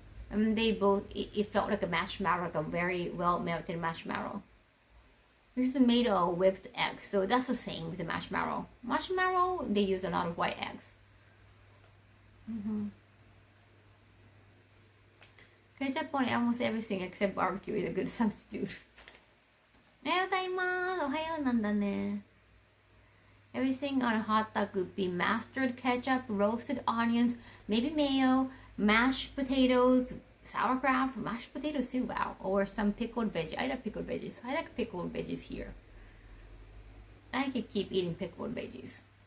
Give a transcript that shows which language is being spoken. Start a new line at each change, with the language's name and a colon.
English: And they both, it felt like a marshmallow, like a very well melted marshmallow. This is made of whipped eggs, so that's the same with the marshmallow. Marshmallow, they use a lot of white eggs. Ketchup on almost everything except barbecue is a good substitute.
Japanese: おはようございます。おはようなんだね。
English: Everything on a hot dog would be mustard, ketchup, roasted onions, maybe mayo, mashed potatoes, sauerkraut, mashed potatoes too, wow, or some pickled veggies. I love pickled veggies. I like pickled veggies here. I could keep eating pickled veggies.